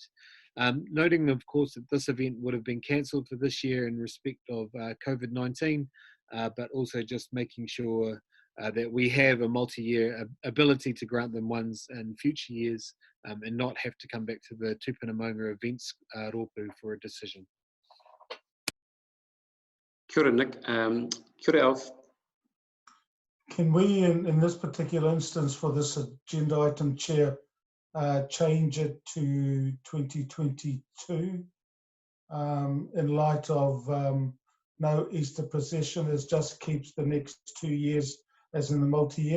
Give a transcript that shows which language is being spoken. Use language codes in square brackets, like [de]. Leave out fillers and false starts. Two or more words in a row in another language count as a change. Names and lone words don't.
[en] Noting, of course, that this event would have been cancelled for this year in respect of COVID-19, but also just making sure that we have a multi-year ability to grant them ones in future years and not have to come back to the Tūpuna Maunga events rōpū for a decision. [mi] Kia ora, Nick. Kia ora, Alf. [en] Can we, in this particular instance for this agenda item, Chair, change it to 2022 in light of no Easter procession? It just keeps the next 2 years as in the multi-year.